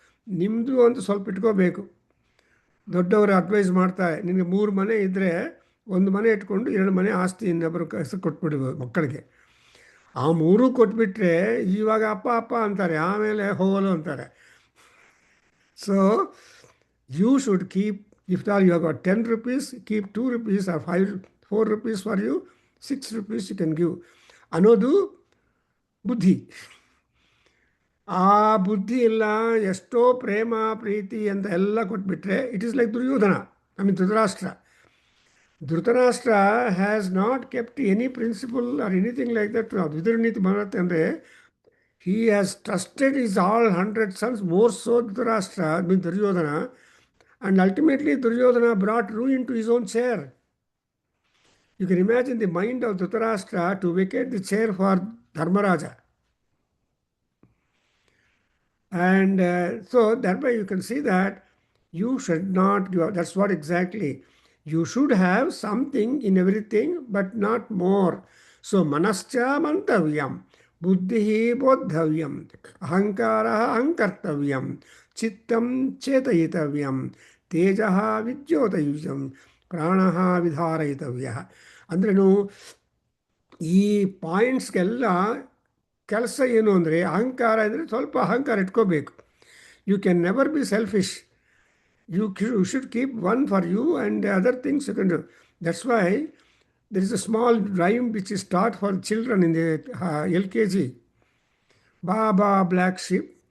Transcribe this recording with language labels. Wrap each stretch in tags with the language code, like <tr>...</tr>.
<kn>ನಿಮ್ಮದು ಅಂತ ಸ್ವಲ್ಪ ಇಟ್ಕೋಬೇಕು. ದೊಡ್ಡವರು ಅಡ್ವೈಸ್ ಮಾಡ್ತಾರೆ, ನಿನಗೆ 3 ಮನೆ ಇದ್ದರೆ 1 ಮನೆ ಇಟ್ಕೊಂಡು 2 ಮನೆ ಆಸ್ತಿ ಇನ್ನೊಬ್ಬರು ಹೆಸರು ಕೊಟ್ಬಿಡ್ಬೋದು ಮಕ್ಕಳಿಗೆ. ಆ 3 ಕೊಟ್ಬಿಟ್ರೆ ಇವಾಗ ಅಪ್ಪ ಅಪ್ಪ ಅಂತಾರೆ, ಆಮೇಲೆ ಹೋಗಲು ಅಂತಾರೆ.</kn> <en>So you should keep, if you have got 10 rupees, keep 2 rupees or 4 rupees for you, 6 rupees you can give.</en> <kn>ಅನ್ನೋದು ಬುದ್ಧಿ. ಆ ಬುದ್ಧಿ ಇಲ್ಲ, ಎಷ್ಟೋ ಪ್ರೇಮ ಪ್ರೀತಿ ಅಂತ ಎಲ್ಲ ಕೊಟ್ಬಿಟ್ರೆ</kn> <en>it is like</en> <kn>Duryodhana, Dhritarashtra.</kn> <en>Dhritarashtra has not kept any principle or anything like that.</en> <kn>Vidura Niti ಬರುತ್ತೆ ಅಂದರೆ</kn> <en>he has trusted his all 100 sons, more so Dhritarashtra, Duryodhana, and ultimately Duryodhana brought ruin to his own chair. You can imagine the mind of Dhritarashtra to vacate the chair for Dharmaraja. And so that way you can see that you should not give up. That's what exactly. You should have something in everything, but not more.</en> <sa>So manascha mantavyam. ಬುದ್ಧಿ ಬೋದ್ಧವ್ಯಂ, ಅಹಂಕಾರ ಅಹಂಕರ್ತವ್ಯಂ, ಚಿತ್ತಂ ಚೇತಯಿತವ್ಯಂ, ತೇಜ ವಿದ್ಯೋತಯುಜಂ, ಪ್ರಾಣ ವಿಧಾರಯಿತವ್ಯ.</sa> <kn>ಅಂದ್ರೂ ಈ ಪಾಯಿಂಟ್ಸ್ಗೆಲ್ಲ ಕೆಲಸ ಏನು ಅಂದರೆ, ಅಹಂಕಾರ ಅಂದರೆ ಸ್ವಲ್ಪ ಅಹಂಕಾರ ಇಟ್ಕೋಬೇಕು.</kn> <en>You can never be selfish. You should keep one for you and other things you can do. That's why there is a small rhyme which is taught for children in the LKG. Baba black sheep,</en>